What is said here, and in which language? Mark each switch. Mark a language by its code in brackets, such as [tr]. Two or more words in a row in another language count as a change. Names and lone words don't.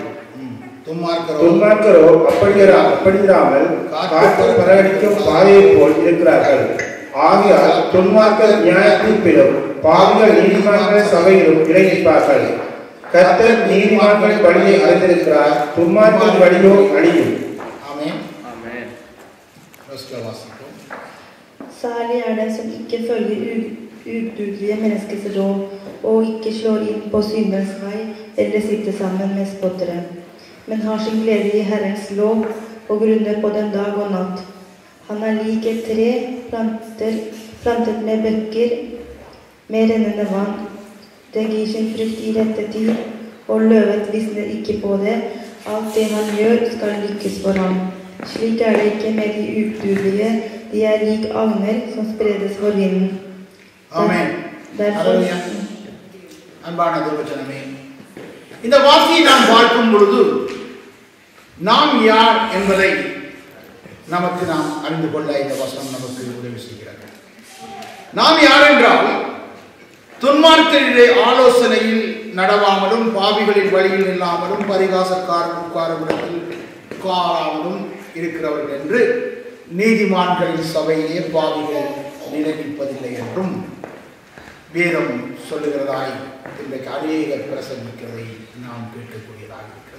[ta] துன்மார்க்கரோ அப்படியிராமல் காற்று பரவடிக்கும் பாதையை போல் இருக்கிறார்கள். ஆகையால் துன்மார்க்கர் நியாயத்தீர்ப்பிலும் பாவிகள் நீதிமான்கள் சபையிலும் இணைப்பார்கள். கர்த்தர் நீதிமான்கள் வழியை அறிந்திருக்கிறார், துன்மார்க்கர் வழியோ அழியும். [no] Særlig den som ikke følger udugelige menneskers råd og ikke slår inn på syndens vei eller sitter sammen med spottere, men har sin glede i Herrens lov og grunner på den dag og natt. Han lik et tre plantet med bøkker med rennende vann. Det gir sin frukt i rette tid, og løvet visner ikke på det. Alt det han gjør skal lykkes for ham. Slik det ikke med de udugelige. De lik agner som spredes for vinden. Amen. [ta] அன்பான தேவஜனமே, இந்த வார்த்தையை நாம் பார்க்கும் பொழுது நாம் யார் என்பதை நமக்கு நாம் அறிந்து கொள்ள இந்த வசனம் நமக்கு உதவி செய்கிறது. நாம் யார் என்றால் துன்மார்க்கருடைய ஆலோசனையில் நடவாமலும் பாவிகளின் வழியில் இல்லாமலும் பரிகாசக்காரன் உட்காரவிடத்தில் உட்காராமலும் இருக்கிறவர்கள் என்று நீதிமான்களின் சபையிலே பாவிகள் நினைப்பதில்லை என்றும் வேதம் சொல்லுகிறதாய் இன்றைக்கு அநேகர் பிரசங்கிக்கிறதை நாம் கேட்கக்கூடியதாக இருக்கிறது.